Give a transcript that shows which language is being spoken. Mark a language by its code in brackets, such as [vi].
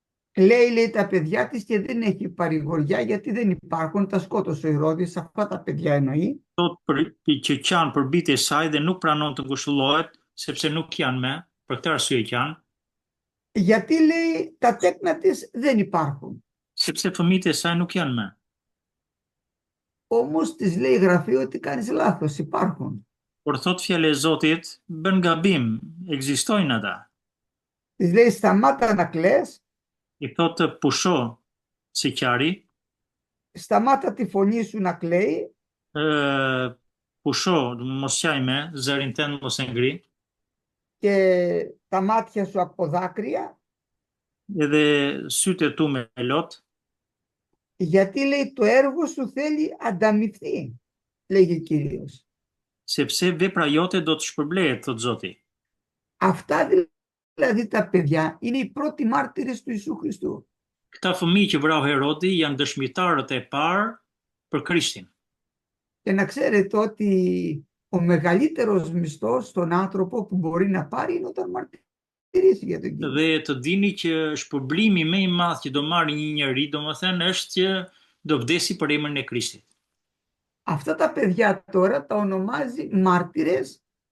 [el] κλαίει λέει τα παιδιά της και δεν έχει παρηγοριά γιατί δεν υπάρχουν, τα σκότωσε ο Ηρώδης, αυτά τα παιδιά εννοεί. [sq] thot që qanë për bitë e saj dhe nuk pranon të ngushëllohet, sepse nuk janë me, për këtë arsye qanë, [el] Γιατί λέει τα τέκνα της δεν υπάρχουν. [sq] sepse fëmijët e saj nuk janë me. [el] Όμως της λέει η Γραφή ότι κάνεις λάθος, υπάρχουν. [sq] Por thot fjala e Zotit, bën gabim, ekzistojnë ata. [el] Της λέει σταμάτα να κλαις, [sq] I thot të pusho si qari, [el] σταμάτα τη φωνή σου να κλαίει [sq] pusho, mos qaj me, zërin tënd mos e ngri, [el] και τα μάτια σου από δάκρυα, [sq] edhe sytë e tu me lot, [el] γιατί λέει το έργο σου θέλει ανταμυφθεί, λέγει ο Κύριος. [sq] sepse vepra jote do të shpërblehet, thot Zoti. [el] Αυτά δηλαδή τα παιδιά είναι οι πρώτοι μάρτυρες του Ιησού Χριστού. [sq] Këta fëmijë që vrau Herodi janë dëshmitarët e parë për Krishtin. [el] Και να ξέρετε ότι ο μεγαλύτερος μισθός στον άνθρωπο που μπορεί να πάρει είναι όταν μαρτυρήσει για τον Κύριο. [sq] Dhe të dini që shpërblimi më i madh që do marrë një njeri, domethënë është që do vdesi për emrin e Krishtit. [el] Αυτά τα παιδιά τώρα τα ονομάζει μάρτυρες.